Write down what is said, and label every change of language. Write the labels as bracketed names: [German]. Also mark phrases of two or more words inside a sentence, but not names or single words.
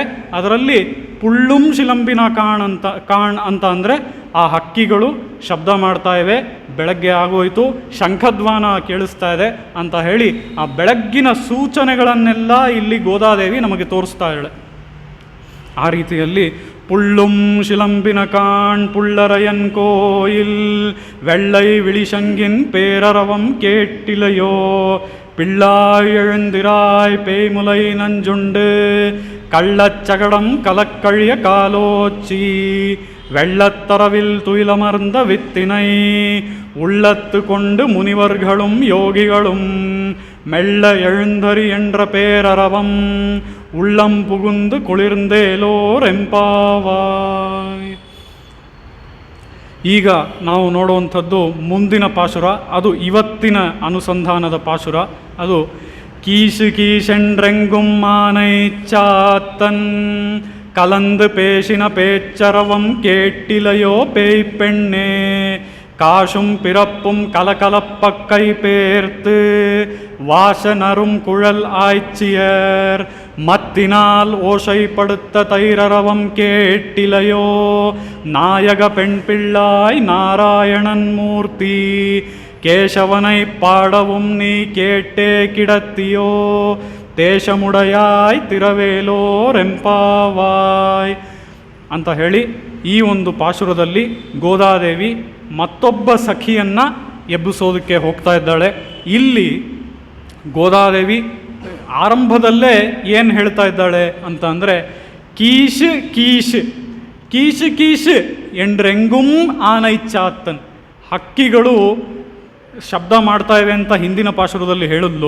[Kannada] ಅದರಲ್ಲಿ [Tamil] புள்ளும் சிலம்பின காண் [Kannada] ಅಂತ ಅಂದರೆ ಆ ಹಕ್ಕಿಗಳು ಶಬ್ದ ಮಾಡ್ತಾ ಇವೆ, ಬೆಳಗ್ಗೆ ಆಗೋಯ್ತು, ಶಂಖಧ್ವಾನ ಕೇಳಿಸ್ತಾ ಇದೆ ಅಂತ ಹೇಳಿ ಆ ಬೆಳಗ್ಗಿನ ಸೂಚನೆಗಳನ್ನೆಲ್ಲ ಇಲ್ಲಿ ಗೋದಾದೇವಿ ನಮಗೆ ತೋರಿಸ್ತಾ ಇದ್ದಾಳೆ. ಆ ರೀತಿಯಲ್ಲಿ [Tamil] புள்ளும் சிலம்பினகான் புள்ளரையன் கோயில் வெள்ளை விழிசங்கின் பேரரவம் கேட்டிலையோ பிள்ளாய் எழுந்திராய் பேய்முலை நஞ்சுண்டு கள்ளச்சகடம் கலக்கழிய காலோச்சி வெள்ளத்தரவில் துயிலமர்ந்த வித்தினை உள்ளத்து கொண்டு முனிவர்களும் யோகிகளும் மெல்ல எழுந்தரி என்ற பேரரவம் உள்ளம் புகுந்து ಕುಳಿರ್ಂದೇಲೋರೆಂಪಾವಾಯ್. [Kannada] ಈಗ ನಾವು ನೋಡುವಂಥದ್ದು ಮುಂದಿನ ಪಾಶುರ. ಅದು ಇವತ್ತಿನ ಅನುಸಂಧಾನದ ಪಾಶುರ. ಅದು [Tamil] கீசு கீசென்றெங்கும் ஆனை சாத்தன் கலந்து பேசின பேச்சரவம் கேட்டிலையோ பேய் பெண்ணே காசும் பிறப்பும் கலகலப்பக்கை பேர்த்து வாசனரும் குழல் ஆய்ச்சியர் மத்தினால் ஓசைப்படுத்த தைரரவம் கேட்டிலையோ நாயக பெண் பிள்ளாய் நாராயணன் மூர்த்தி கேசவனை பாடவும் நீ கேட்டே கிடத்தியோ தேசமுடையாய் திறவேலோரெம்பாவாய் [Kannada] ಅಂತ ಹೇಳಿ ಈ ಒಂದು ಪಾಶುರದಲ್ಲಿ ಗೋದಾದೇವಿ ಮತ್ತೊಬ್ಬ ಸಖಿಯನ್ನು ಎಬ್ಬಿಸೋದಕ್ಕೆ ಹೋಗ್ತಾ ಇದ್ದಾಳೆ. ಇಲ್ಲಿ ಗೋದಾದೇವಿ ಆರಂಭದಲ್ಲೇ ಏನು ಹೇಳ್ತಾ ಇದ್ದಾಳೆ ಅಂತ ಅಂದರೆ [Tamil] கீச் கீச் கீச் கீச் என்றெங்கும் ஆனைச்சாத்தன், [Kannada] ಹಕ್ಕಿಗಳು ಶಬ್ದ ಮಾಡ್ತಾ ಇವೆ ಅಂತ ಹಿಂದಿನ ಪಾಶುರದಲ್ಲಿ ಹೇಳಿದ್ಲು.